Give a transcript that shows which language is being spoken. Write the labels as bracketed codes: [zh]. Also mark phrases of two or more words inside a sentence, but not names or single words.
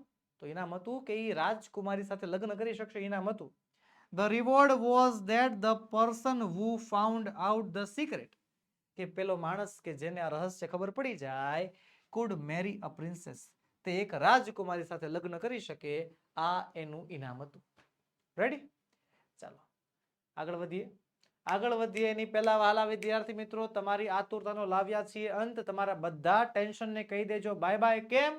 [gu] તો ઇનામ હતું કે એ રાજકુમારી સાથે લગ્ન કરી શકશે, ઇનામ હતું. [en] The reward was that the person who found out the secret, [gu] કે પેલો માણસ કે જેને આ રહસ્ય ખબર પડી જાય, [en] could marry a princess, [gu] તે એક રાજકુમારી સાથે લગ્ન કરી શકે. આ એનું ઇનામ હતું. રેડી? ચાલો આગળ વધીએ. એની પહેલા વહાલા વિદ્યાર્થી મિત્રો, તમારી આતુરતાનો લાવ્યા છીએ અંત. તમારા બધા ટેન્શનને કહી દેજો [en] bye bye. [gu] કેમ?